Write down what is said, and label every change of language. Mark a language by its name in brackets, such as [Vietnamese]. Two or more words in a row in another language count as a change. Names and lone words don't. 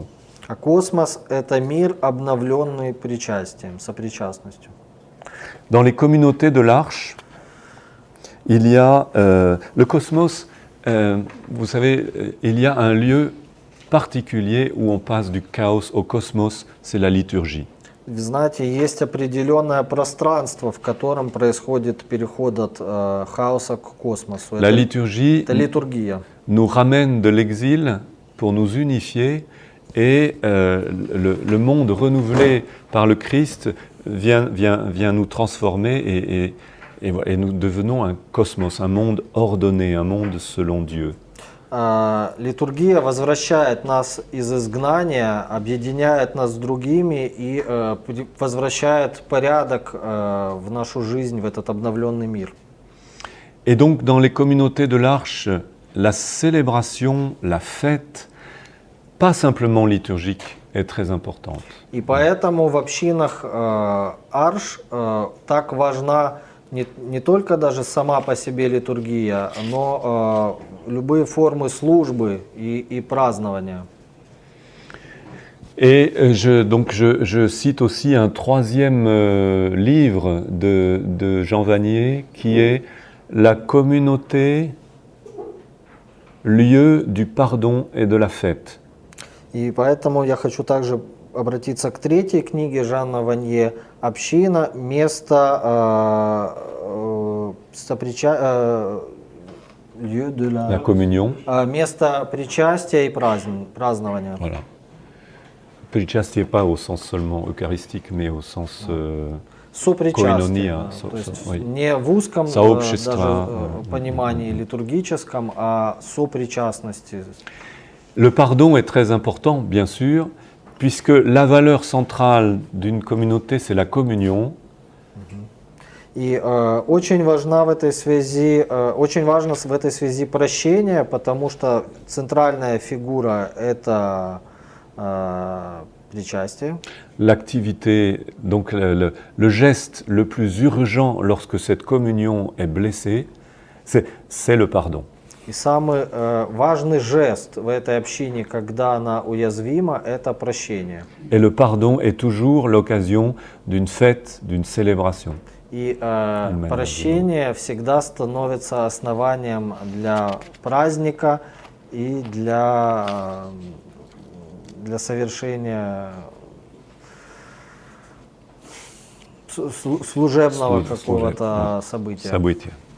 [Russian] А космос – это мир, обновленный причастием, сопричастностью. [French] Dans les communautés de l'Arche, il y a le cosmos, vous savez, il y a un lieu particulier où on passe du chaos au cosmos, c'est la liturgie. [Russian] Вы знаете, есть определенное пространство, в котором происходит переход от хаоса к космосу. [French] La liturgie [Russian] Это литургия. [French] nous ramène de l'exil pour nous unifier et le monde renouvelé par le Christ vient nous transformer et nous devenons un cosmos, un monde ordonné, un monde selon Dieu. [Russian] Литургия возвращает нас из изгнания, объединяет нас с другими и возвращает порядок в нашу жизнь, в этот обновленный мир. [French] Et donc dans les communautés de l'Arche, la célébration, la fête, pas simplement liturgique, est très importante. [Russian] И поэтому в общинах Арш так важна не только даже сама по себе литургия, но любые формы службы и празднования. [French] Et je cite aussi un troisième livre de Jean Vanier qui est La communauté, lieu du pardon et de la fête. [Russian] И поэтому я хочу также обратиться к третьей книге Жана Ванье «Община. [French] Место lieu de La communion. [Russian] место причастия и празднования». [French] Voilà. Причастие pas au sens seulement eucharistique, mais au sens [Russian] Сопричастие, koinonia, то есть oui. не в узком Сообщество. даже понимании литургическом, а сопричастности. [French] Le pardon est très important, bien sûr, puisque la valeur centrale d'une communauté, c'est la communion. [Russian] И очень важно в этой связи прощение, потому что центральная фигура это причастие. [French] L'activité, donc le geste le plus urgent lorsque cette communion est blessée, c'est le pardon. [Russian] И самый важный жест в этой общине, когда она уязвима, это прощение. [French] Et le pardon est toujours l'occasion d'une fête, d'une célébration. [Russian] И прощение всегда становится основанием для праздника и для совершения служебного какого-то события.